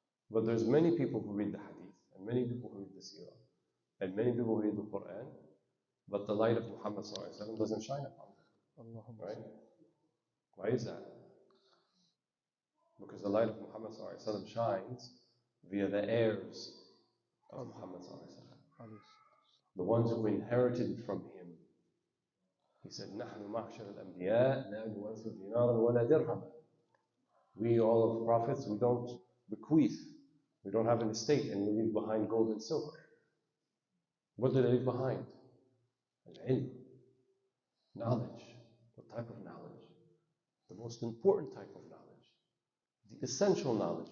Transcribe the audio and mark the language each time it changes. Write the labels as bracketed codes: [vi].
[en] But there's many people who read the hadith, and many people who read the seerah, and many people who read the Quran, but the light of Muhammad doesn't shine upon them. Right? Why is that? Because the light of Muhammad shines via the heirs of Muhammad, the ones who inherited from him. He said, [ar] نحن معشر الأنبياء لا نورث دينارا ولا درهما. [en] We, all of the prophets, we don't bequeath. We don't have an estate and we leave behind gold and silver. What do they leave behind? Al-ilm. Knowledge. What type of knowledge? The most important type of knowledge. The essential knowledge.